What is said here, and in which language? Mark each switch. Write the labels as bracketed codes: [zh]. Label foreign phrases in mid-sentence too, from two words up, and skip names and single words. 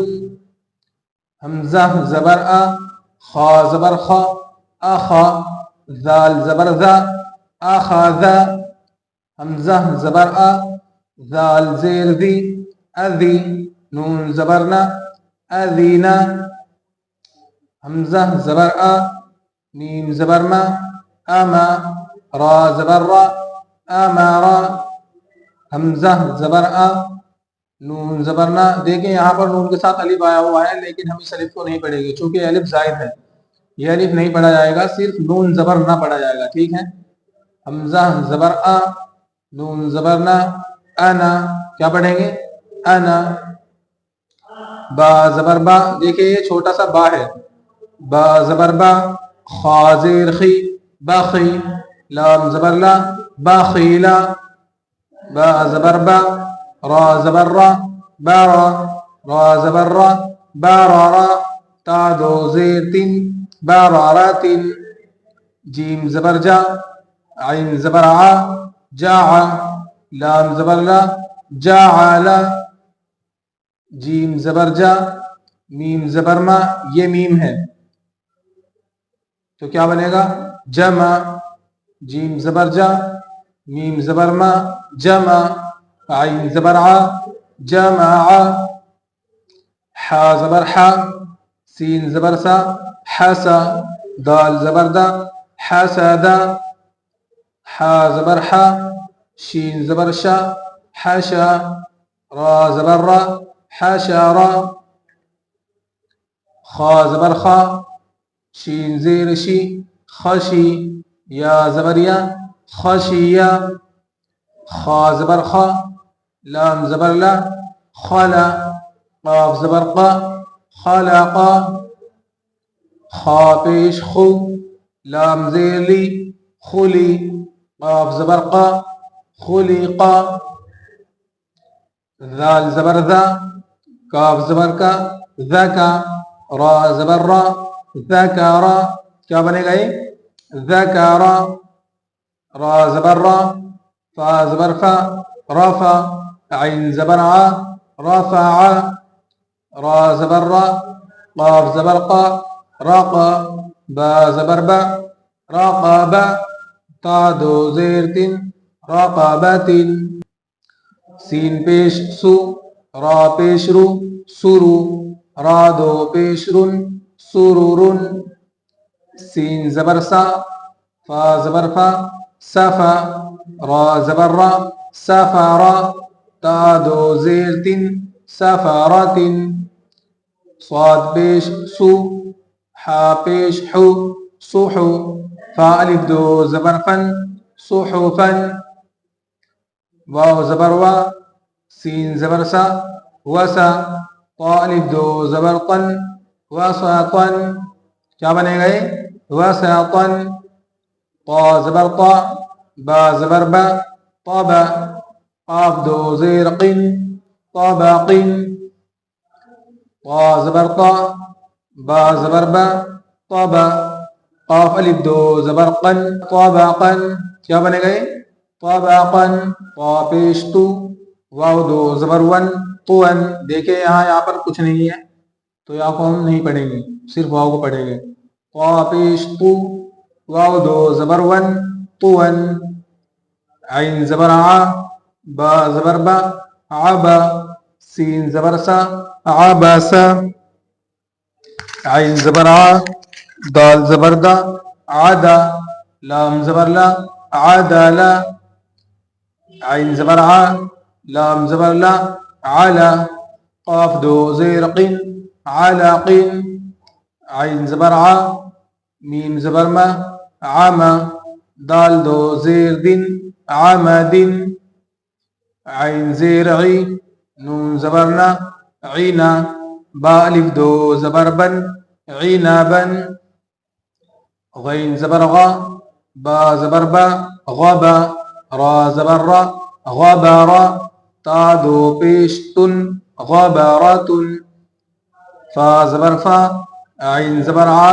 [ur] حمزہ زبر آ، خا زبر خا، آخا، ذال زبر ذا، آخاذا، حمزہ زبر آ، ذال زیر ذی، اذی، نون زبر نا، اذینا، حمزہ زبر آ، میم زبر ما، اما، را زبر را، امارا، حمزہ زبر آ، نون زبر نا۔ دیکھیں یہاں پر نون کے ساتھ الف آیا ہوا ہے لیکن ہم اس الف کو نہیں پڑھیں گے چونکہ الف زائد ہے، یہ الف نہیں پڑھا جائے گا، صرف نون زبر نہ پڑھا جائے گا، ٹھیک ہے۔ حمزہ زبر آ، نون زبر نا، انا، کیا پڑھیں گے؟ انا، با زبر با، دیکھیں یہ چھوٹا سا با ہے، با زبر با، خا زیر خی، باخی، لام زبر لا، باخیلا، با زبر با، را زبر را، بارا، را زبر را، بارارا، تا دو زیر تین، بارارات، جیم زبر جا، عین زبر عا، جاعا، لام زبر لا، جاعلا، جیم زبر جا، میم زبر ما، یہ میم ہے تو کیا بنے گا؟ جمع، جیم زبر جا، میم زبر ما، جمع، عین زبر ع، جمع، حا زبر حا، سین زبر سا، حسا، دال زبر دا، حسدا، حا زبر حا، شین زبر شا، حشا، را زبر را، حشرا، خا زبر خا، شین زیر شی، خشی، یا زبر یا، خشیا، خا زبر خا، لام زبر لا، خلا، قاف زبر قا، خلقا، خا پیش خو، لام زیر لی، خلی، قاف زبر قا، خلقا، ذال زبر ذا، کاف زبر کا، ذکا، را زبر را، ذکارا، کیا بنے گا یہ؟ ذکارا، را زبر را، فا زبر فا، رفا، عین زبر ع، رفع، را زبر را، قاف زبر قا، رقا، با زبر با، رقبا، تا دو زیر تین، رقبت، سین پیش سو، را پیش رو، سرو، را دو پیش رن، سرورن، سین زبر سا، فا زبر فا، سفا، را زبر را، سفرا، تا دو زیر تین، سفرت، صاد پیش سو، حا پیش حو، صحو، فا الف دو زبر فن، صحفن، واو زبر وا، سین زبر سا، وسا، طا الف دو زبر طن، وسطن، کیا بنے گا یہ؟ وسطن، طا زبر طا، با زبر با، طبا، قاف دو زیر قن، طبق، طا زبر طا، با زبر با، طبا، قاف الف دو زبر قن، طبقا، کیا بنے گئے طبقا، طا پیش تو، واو دو زبر ون، طون، دیکھیں یہاں پر کچھ نہیں ہے تو یا کو ہم نہیں پڑھیں گے، صرف واو کو پڑھیں گے، طا پیش تو، واو دو زبر ون، طون، عین زبر ع، با زبر با، عبا، سین زبر سا، عباسا، عین زبر ع، دال زبر دا، عدا، لام زبر لا، عدلا، عین زبر ع، لام زبر لا، علا، قاف دو زیر قن، علق، عین زبر ع، میم زبر ما، عما، دال دو زیر دن، عمد، عین زیر عی، نون زبر نا، عینا، با الف دو زبر بن، عنبا، غین زبر غا، با زبر با، غبا، را زبر را، غبرا، تا دو پیش تن، غبرة، فا زبر فا، عین زبر ع،